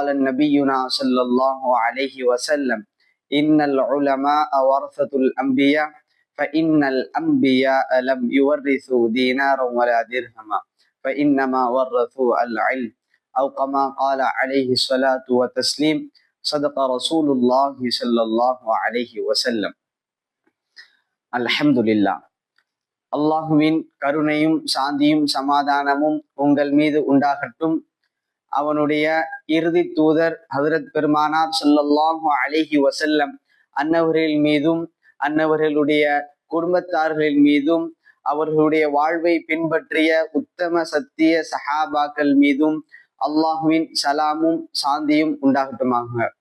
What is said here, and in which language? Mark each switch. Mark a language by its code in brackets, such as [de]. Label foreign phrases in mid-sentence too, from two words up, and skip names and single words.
[ar] النبينا صلى الله عليه وسلم إن العلماء ورثة الأنبياء فإن الأنبياء لم يورثوا دينارا ولا درهما فإنما ورثوا العلم أو كما قال عليه الصلاة والتسليم صدق رسول الله صلى الله عليه وسلم الحمد لله [ta] அல்லாஹுவின் கருணையும் சாந்தியும் சமாதானமும் உங்கள் மீது உண்டாகட்டும். அவனுடைய இறுதி தூதர் ஹஜ்ரத் பெருமானார் [ar] صلى الله عليه وسلم [ta] அன்னவர்கள் மீதும் அன்னவர்களுடைய குடும்பத்தார்களின் மீதும் அவர்களுடைய வாழ்வை பின்பற்றிய உத்தம சத்திய சஹாபாக்கள் மீதும் அல்லாஹுவின் சலாமும் சாந்தியும் உண்டாகட்டுமாக.